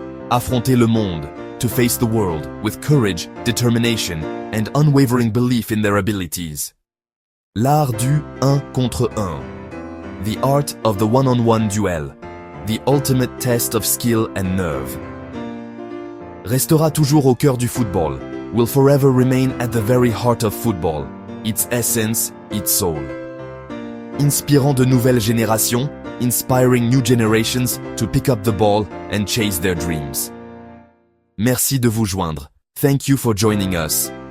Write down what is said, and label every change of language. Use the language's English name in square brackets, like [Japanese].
[French] Affronter le monde, [English] to face the world, with courage, determination, and unwavering belief in their abilities. [French] L'art du un contre un. [English] The art of the one-on-one duel. The ultimate test of skill and nerve. [French] Restera toujours au cœur du football. [English] Will forever remain at the very heart of football. Its essence, its soul. [French] Inspirant de nouvelles générations, [English] inspiring new generations to pick up the ball and chase their dreams. [French] Merci de vous joindre. [English] Thank you for joining us.